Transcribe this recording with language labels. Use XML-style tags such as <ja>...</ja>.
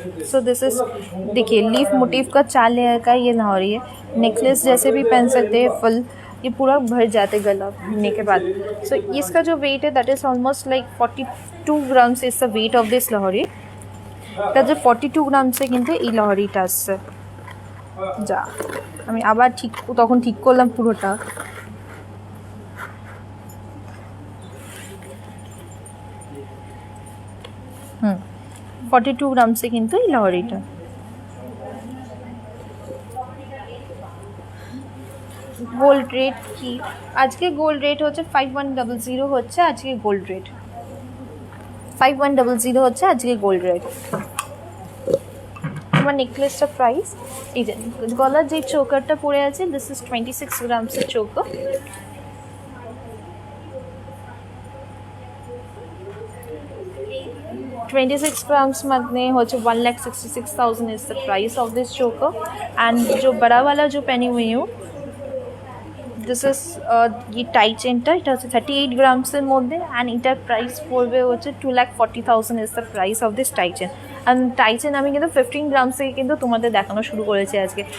<hi>So this is देखिए leaf motive का 4 layer का ये लाहौरी है। नेकलेस जैसे भी पहन सकते हैं, फुल ये पूरा भर जाते गला भरने के बाद। सो इसका जो वेट है</hi> <en>That is almost like 42 grams is the weight of this Lahori.</en> <bn>এটা যে 42 গ্রামসে কিন্তু এই লাহরিটা আসছে। যা আমি আবার ঠিক তখন ঠিক করলাম পুরোটা। 42 গ্রামসে কিন্তু এই লাহরিটা। গোল্ড রেট কি আজকে গোল্ড রেট হচ্ছে 5100 হচ্ছে আজকে গোল্ড রেট 5100 হচ্ছে আজকে গোল্ড রেট। আমার নেকলেসটা প্রাইস এই যে গলার যে চোকারটা পড়ে আছে দিস ইজ 26 গ্রামসের চোকার।</bn> <hi>$26 ग्राम्स में हो 1,66,000</hi> <en>Is the price of this chokar.</en> <hi>एंड जो बड़ा वाला जो पहनी हुई हूँ दिस इज ये टाई चेनटा</hi> <bn>এটা হচ্ছে 38 গ্রামসের মধ্যে। অ্যান্ড এটার প্রাইস পড়বে হচ্ছে 2,40,000</bn> <en>Is the price of this tie chain.</en> <bn>টাইচেন আমি কিন্তু 15 গ্রামস থেকে কিন্তু তোমাদের দেখানো শুরু করেছি আজকে।</bn>